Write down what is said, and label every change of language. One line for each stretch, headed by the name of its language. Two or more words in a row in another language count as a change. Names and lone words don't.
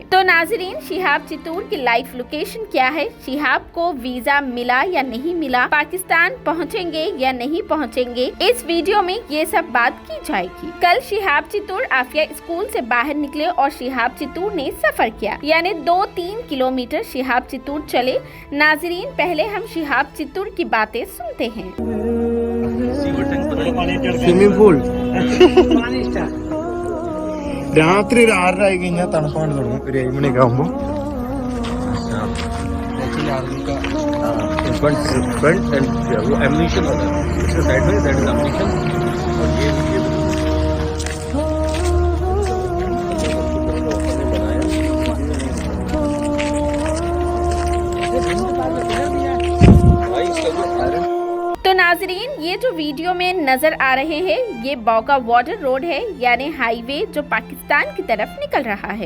Hindi: तो नाजरीन, शिहाब चित्तूर की लाइव लोकेशन क्या है, शिहाब को वीजा मिला या नहीं मिला, पाकिस्तान पहुंचेंगे या नहीं पहुंचेंगे, इस वीडियो में ये सब बात की जाएगी। कल शिहाब चित्तूर आफिया स्कूल से बाहर निकले और शिहाब चित्तूर ने सफर किया, यानी 2-3 किलोमीटर शिहाब चित्तूर चले। नाजरीन, पहले हम शिहाब चित्तूर की बातें सुनते हैं।
English: swimming pool
Malayalam: രാത്രി ഒരു 6:30 ആയി കഴിഞ്ഞാൽ തണുപ്പാണ് തുടങ്ങും. ഒരു 7 മണിയൊക്കെ ആകുമ്പോൾ
English: front end
Hindi: वो एम्यूनिशन होता है, इसके साइड में
English: that is ammunition
Hindi: और ये तो नाजरीन, ये जो वीडियो में नजर आ रहे हैं, ये बौका बॉर्डर रोड है, यानी हाईवे जो पाकिस्तान की तरफ निकल रहा है।